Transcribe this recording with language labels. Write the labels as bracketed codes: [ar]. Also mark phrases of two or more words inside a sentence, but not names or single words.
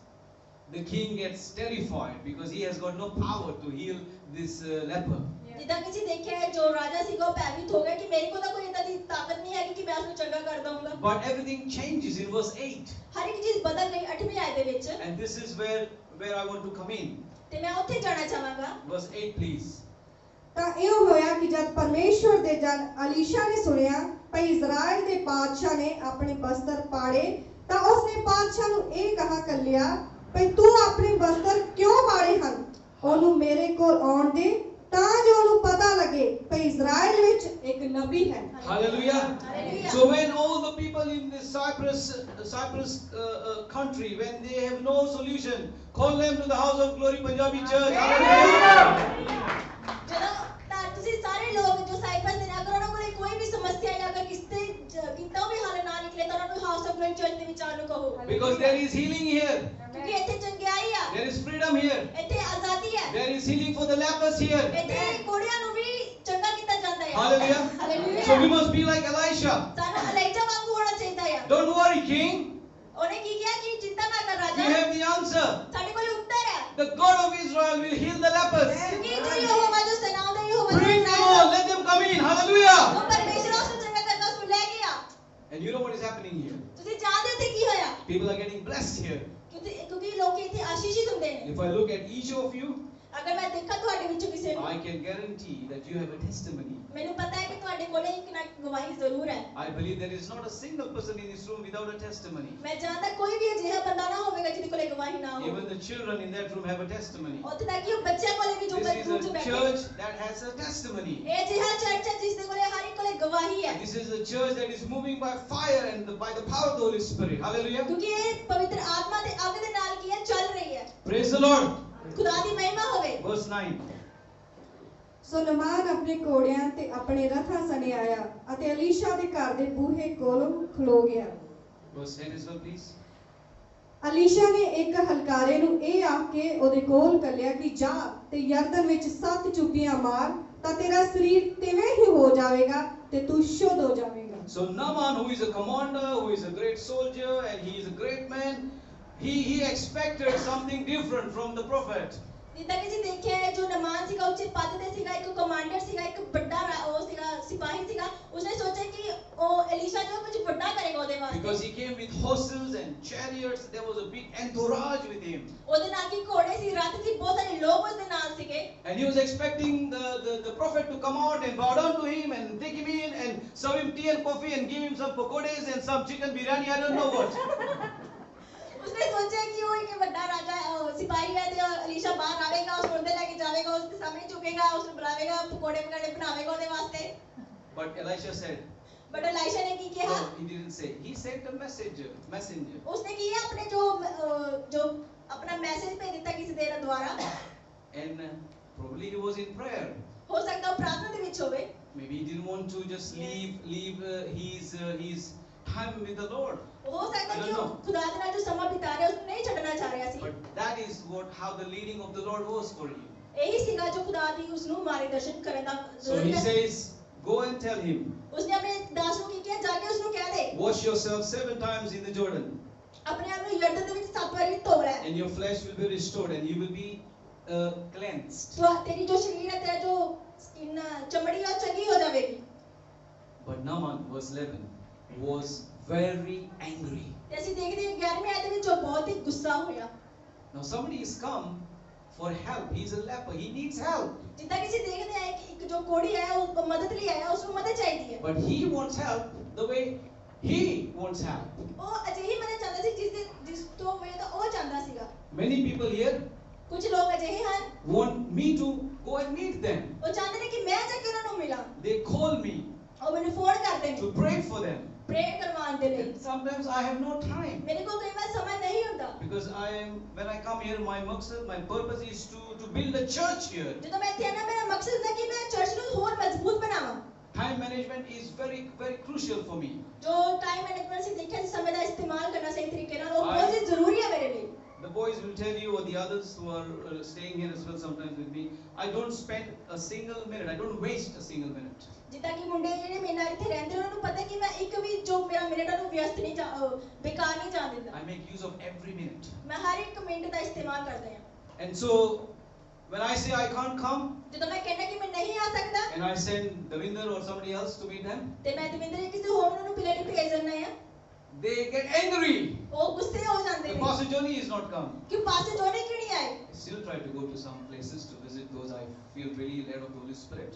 [en] The king gets terrified because he has got no power to heal this leper. [pa] ਜਿੱਦਾਂ ਕਿ ਅਸੀਂ ਦੇਖਿਆ ਹੈ ਜੋ ਰਾਜਾ ਸੀਗਾ ਉਹ ਭੈਭੀਤ ਹੋ ਗਿਆ ਕਿ ਮੇਰੇ ਕੋਲ ਤਾਂ ਕੋਈ ਏਦਾਂ ਦੀ ਤਾਕਤ ਨਹੀਂ ਹੈ ਕਿ ਮੈਂ ਉਸ ਨੂੰ ਚੰਗਾ ਕਰ ਦਊਂਗਾ [en] But everything changes in verse 8. [pa] ਹਰ ਇੱਕ ਚੀਜ਼ ਬਦਲ ਗਈ 8ਵੀਂ ਆਇਤ ਦੇ ਵਿੱਚ [en] And this is where I want to come in. [pa] ਤੇ ਮੈਂ ਉੱਥੇ ਜਾਣਾ ਚਾਹਾਂਗਾ [en] Verse 8, please. [pa] ਤਾਂ ਇਹ ਹੋਇਆ ਕਿ ਜਦ ਪਰਮੇਸ਼ਵਰ ਦੇ ਜਨ ਅਲੀਸ਼ਾ ਨੇ ਸੁਣਿਆ ਭਈ ਇਜ਼ਰਾਈਲ ਦੇ ਬਾਦਸ਼ਾਹ ਨੇ ਆਪਣੇ ਬਸਤਰ ਪਾੜੇ ਤਾਂ ਉਸਨੇ ਬਾਦਸ਼ਾਹ ਨੂੰ ਇਹ ਕਹਾ ਕੱਲਿਆ ਭਈ ਤੂੰ ਆਪਣੇ ਬਸਤਰ ਕਿਉਂ ਪਾੜੇ ਹਨ ਉਹਨੂੰ ਮੇਰੇ ਕੋਲ ਆਉਣ ਦੇ ਤਾਂ ਜੋ ਉਹਨੂੰ ਪਤਾ ਲੱਗੇ ਭਈ ਇਜ਼ਰਾਈਲ ਵਿੱਚ ਇੱਕ ਨਬੀ ਹੈ [en] Hallelujah. Hallelujah. So when all the people in this Cyprus country, when they have no solution, call them to the House of Glory Punjabi Church. Hallelujah. [pa] ਜਦੋਂ ਤਾਂ ਤੁਸੀਂ ਸਾਰੇ ਲੋਕ ਜੋ ਸਾਈਪਸ ਦੇ ਨੇ ਅਗਰ ਉਹਨਾਂ ਕੋਲ ਕੋਈ ਵੀ ਸਮੱਸਿਆ ਹੈ ਅਗਰ ਕਿਸੇ ਕਿਤੋਂ ਵੀ ਹੱਲ ਨਾ ਨਿਕਲੇ ਤਾਂ ਉਹਨਾਂ ਨੂੰ ਹਾਊਸ ਆਫ ਗਲੋਰੀ ਚਰਚ ਦੇ ਵਿੱਚ ਆਉਣ ਨੂੰ ਕਹੋ [en] Because there is healing here. [pa] ਕਿਉਂਕਿ ਇੱਥੇ ਚੰਗਿਆਈ ਆ [en] There is freedom here. [pa] ਇੱਥੇ ਆਜ਼ਾਦੀ ਹੈ [en] There is healing for the lepers here. [pa] ਇੱਥੇ ਕੋੜਿਆਂ ਨੂੰ ਵੀ ਚੰਗਾ ਕੀਤਾ ਜਾਂਦਾ ਹੈ [en] Hallelujah. [pa] ਹਾਲੇਲੂਇਆ [en] So we must be like Elisha. [pa] ਸਾਨੂੰ ਅਲਾਈਜਾ ਵਾਂਗੂ ਹੋਣਾ ਚਾਹੀਦਾ ਹੈ [en] Don't worry, king. [pa] ਉਹਨੇ ਕੀ ਕਿਹਾ ਕਿ ਚਿੰਤਾ ਨਾ ਕਰ [en] We [pa] ਰਾਜਾ [en] have the answer. [pa] ਸਾਡੇ ਕੋਲ ਉੱਤਰ ਹੈ [en] The God of Israel will heal the lepers. [pa] ਕਿਉਂਕਿ ਜੋ ਯਹੋਵਾ ਜੋ ਸਨਾਉਂਦਾ ਯਹੋਵਾ [en] Bring them all. Let them come in. Hallelujah. [pa] ਉਹ ਪਰਮੇਸ਼ਰ ਉਸ ਨੂੰ ਚੰਗਾ ਕਰਨਾ ਉਸ ਨੂੰ ਲੈ ਗਿਆ [en] And you know what is happening here? [pa] ਤੁਸੀਂ ਜਾਣਦੇ ਹੋ ਕੀ ਹੋਇਆ [en] People are getting blessed here. [pa] ਕਿਉਂਕਿ ਲੋਕ ਇੱਥੇ ਆਸ਼ੀਸ਼ਿਤ ਹੁੰਦੇ ਨੇ [en] If I look at each of you, [pa] ਅਗਰ ਮੈਂ ਦੇਖਾਂ ਤੁਹਾਡੇ ਵਿੱਚੋਂ ਕਿਸੇ ਨੂੰ [en] I can guarantee that you have a testimony. [pa] ਮੈਨੂੰ ਪਤਾ ਹੈ ਕਿ ਤੁਹਾਡੇ ਕੋਲ ਇੱਕ ਨਾ ਗਵਾਹੀ ਜ਼ਰੂਰ ਹੈ [en] I believe there is not a single person in this room without a testimony. [pa] ਮੈਂ ਜਾਣਦਾ ਕੋਈ ਵੀ ਅਜਿਹਾ ਬੰਦਾ ਨਾ ਹੋਵੇਗਾ ਜਿਹਦੇ ਕੋਲ ਗਵਾਹੀ ਨਾ ਹੋਵੇ [en] Even the children in that room have a testimony. [pa] ਉੱਥੇ ਤੱਕ ਕਿ ਉਹ ਬੱਚਿਆਂ ਕੋਲੇ ਵੀ ਜੋ [en] This is [pa] ਦੂਰ [en] a [pa] ਬੈਠੇ [en] church that has a testimony. [pa] ਇਹ ਅਜਿਹਾ ਚਰਚ ਹੈ ਜਿਸ ਦੇ ਕੋਲੇ ਹਰ ਇੱਕ ਕੋਲੇ ਗਵਾਹੀ ਹੈ [en] This is a church that is moving by fire and by the power of the Holy Spirit. Hallelujah. [pa] ਕਿਉਂਕਿ ਇਹ ਪਵਿੱਤਰ ਆਤਮਾ ਦੇ ਅੱਗ ਦੇ ਨਾਲ ਕੀ ਹੈ ਚੱਲ ਰਹੀ ਹੈ [en] Praise the Lord. [pa] ਖੁਦਾ ਦੀ ਮਹਿਮਾ ਹੋਵੇ [en] Verse 9. [pa] ਸੋ ਨਮਾਨ ਆਪਣੇ ਘੋੜਿਆਂ ਤੇ ਆਪਣੇ ਰਥਾਂ ਸਣੇ ਆਇਆ ਅਤੇ ਅਲੀਸ਼ਾ ਦੇ ਘਰ ਦੇ ਬੂਹੇ ਕੋਲ ਖਲੋ ਗਿਆ [en] Verse 10 as well, please. [pa] ਅਲੀਸ਼ਾ ਨੇ ਇੱਕ ਹਲਕਾਰੇ ਨੂੰ ਇਹ ਆਖ ਕੇ ਉਹਦੇ ਕੋਲ ਕੱਲਿਆ ਕਿ ਜਾ ਤੇ ਯਰਦਨ ਵਿੱਚ 7 ਚੁੱਕੀਆਂ ਮਾਰ ਤਾਂ ਤੇਰਾ ਸਰੀਰ ਤਿਵੇਂ ਹੀ ਹੋ ਜਾਵੇਗਾ ਤੇ ਤੂੰ ਸ਼ੁੱਧ ਹੋ ਜਾਵੇਗਾ [en] So Naaman, who is a commander, who is a great soldier, and he is a great man, he expected something different from the prophet. [pa] ਜਿੱਦਾਂ ਕਿ ਅਸੀਂ ਦੇਖਿਆ ਹੈ ਜੋ ਨਮਾਨ ਸੀਗਾ ਉੱਚੇ ਪਦ ਤੇ ਸੀਗਾ ਇੱਕ ਕਮਾਂਡਰ ਸੀਗਾ ਇੱਕ ਵੱਡਾ ਉਹ ਸੀਗਾ ਸਿਪਾਹੀ ਸੀਗਾ ਉਸਨੇ ਸੋਚਿਆ ਕਿ ਉਹ ਐਲੀਸ਼ਾ ਜੋ ਕੁਝ ਵੱਡਾ ਕਰੇਗਾ ਉਹਦੇ ਵਾਸਤੇ [en] Because he came with horses and chariots, there was a big entourage with him. [pa] ਉਹਦੇ ਨਾਲ ਕੀ ਘੋੜੇ ਸੀ ਰੱਥ ਸੀ ਬਹੁਤ ਸਾਰੇ ਲੋਕ ਉਸਦੇ ਨਾਲ ਸੀਗੇ [en] And he was expecting the prophet to come out and bow down to him and take him in and serve him tea and coffee and give him some pakodes and some chicken biryani, I don't know what. [hi] उसने सोचा कि वो एक बड़ा राजा सिपाही है तो अलीशा बाहर आवेगा उस मुर्दे लेके जावेगा उसके सामने झुकेगा उसने बुलावेगा पकोड़े पकाड़े बनावेगा उसके वास्ते [en] But Elisha said, [hi] बट एलिशा ने की किया [en] no, he didn't say. He sent a messenger. [hi] उसने किया अपने जो अपना मैसेज भेज दिता किसी देर द्वारा [en] And probably he was in prayer. [hi] हो सकता है प्रार्थना [pa] ਦੇ ਵਿੱਚ ਹੋਵੇ [en] Maybe he didn't want to just leave his time with the Lord. [hi] हो सकता [en] I [hi] है [en] don't [hi] कि वो [en] know. [hi] खुदा के नाल जो समा बिता रहा है उसको नहीं [pa] छੱਡਣਾ ਚਾਹ ਰਿਹਾ ਸੀ [en] But that is how the leading of the Lord was for him. [pa] ਇਹੀ ਸੀਗਾ ਜੋ ਖੁਦਾ ਦੀ ਉਸ ਨੂੰ ਮਾਰਗਦਰਸ਼ਨ ਕਰਨ ਦਾ [en] So he says, go and tell him, [hi] उसने अपने दास [pa] ਨੂੰ ਕੀ ਕਿਹਾ ਜਾ ਕੇ ਉਸ ਨੂੰ ਕਹਿ ਦੇ [en] wash yourself 7 times in the Jordan, [pa] ਆਪਣੇ ਆਪ ਨੂੰ ਯਰਦਨ ਦੇ ਵਿੱਚ 7 ਵਾਰੀ ਧੋ ਲੈ [en] and your flesh will be restored, and you will be cleansed. [hi] तो तेरी जो शरीर है तेरा जो स्किन चमड़ी है चंगी हो जाएगी [en] But Naaman, verse 11, was very angry. [pa] ਤੇ ਅਸੀਂ ਦੇਖਦੇ ਹਾਂ 11ਵੀਂ ਆਇਤ ਦੇ ਵਿੱਚ ਉਹ ਬਹੁਤ ਹੀ ਗੁੱਸਾ ਹੋਇਆ [en] Now somebody has come for help. He's a leper. He needs help. [pa] ਜਿੱਦਾਂ ਕਿ ਅਸੀਂ ਦੇਖਦੇ ਹਾਂ ਕਿ ਇੱਕ ਜੋ ਕੋੜੀ ਹੈ ਉਹ ਮਦਦ ਲਈ ਆਇਆ ਉਸ ਨੂੰ ਮਦਦ ਚਾਹੀਦੀ ਹੈ [en] But he wants help the way he wants help. [pa] ਉਹ ਅਜਿਹੀ ਮਦਦ ਚਾਹੁੰਦਾ ਸੀ ਜਿਸ ਤੋਂ ਵੇ ਤਾਂ ਉਹ ਚਾਹੁੰਦਾ ਸੀਗਾ [en] Many people here [pa] ਕੁਝ ਲੋਕ ਅਜਿਹੇ ਹਨ [en] want me to go and meet them. [pa] ਉਹ ਚਾਹੁੰਦੇ ਨੇ ਕਿ ਮੈਂ ਜਾ ਕੇ ਉਹਨਾਂ ਨੂੰ ਮਿਲਾਂ [en] They call me [pa] ਉਹ ਮੈਨੂੰ ਫੋਨ ਕਰਦੇ ਨੇ [en] to pray for them. [pa] ਪ੍ਰੇ ਕਰਵਾਉਣ ਦੇ ਲਈ [en] And sometimes I have no time. [pa] ਮੇਰੇ ਕੋਲ ਕਈ ਵਾਰ ਸਮਾਂ ਨਹੀਂ ਹੁੰਦਾ [en] Because when I come here, my purpose is to build a church here. [pa] ਜਦੋਂ ਮੈਂ ਇੱਥੇ ਆਣਾ ਮੇਰਾ ਮਕਸਦ ਹੈ ਕਿ ਮੈਂ ਚਰਚ ਨੂੰ ਹੋਰ ਮਜ਼ਬੂਤ ਬਣਾਵਾਂ [en] Time management is very, very crucial for me. [pa] ਜੋ [en] time management [pa] ਸੀ ਦੇਖਿਆ ਸਮੇਂ ਦਾ ਇਸਤੇਮਾਲ ਕਰਨਾ ਸਹੀ ਤਰੀਕੇ ਨਾਲ ਉਹ ਬਹੁਤ ਹੀ ਜ਼ਰੂਰੀ ਹੈ ਮੇਰੇ ਲਈ [en] The boys will tell you, or the others who are staying here as well sometimes with me, I don't spend a single minute. I don't waste a single minute. [pa] ਜਿੱਦਾਂ ਕਿ ਮੁੰਡੇ ਜਿਹੜੇ ਮੇਰੇ ਨਾਲ ਇੱਥੇ ਰਹਿੰਦੇ ਉਹਨਾਂ ਨੂੰ ਪਤਾ ਕਿ ਮੈਂ ਇੱਕ ਵੀ ਜੋ ਮੇਰਾ ਮਿੰਟ ਉਹਨੂੰ ਵਿਅਸਤ ਨਹੀਂ ਬੇਕਾਰ ਨਹੀਂ ਜਾਣ ਦਿੰਦਾ [en] I make use of every minute. [pa] ਮੈਂ ਹਰ ਇੱਕ ਮਿੰਟ ਦਾ ਇਸਤੇਮਾਲ ਕਰਦਾ ਹਾਂ [en] And so, when I say I can't come, [pa] ਜਦੋਂ ਮੈਂ ਕਹਿੰਦਾ ਕਿ ਮੈਂ ਨਹੀਂ ਆ ਸਕਦਾ [en] and I send Davinder or somebody else to meet them, [pa] ਤੇ ਮੈਂ ਦਵਿੰਦਰ ਕਿਸੇ ਹੋਰ ਨੂੰ ਪਿਲੇ ਨੂੰ ਭੇਜ ਦਿੰਦਾ ਹਾਂ [en] they get angry. [pa] ਉਹ ਗੁੱਸੇ ਹੋ ਜਾਂਦੇ [en] The [pa] ਨੇ [en] Pastor Johnny is not come. [pa] ਕਿ ਪਾਸੇ ਜੋਨੇ ਕਿਉਂ ਨਹੀਂ ਆਏ [en] I still try to go to some places to visit those I feel really led of the Holy Spirit.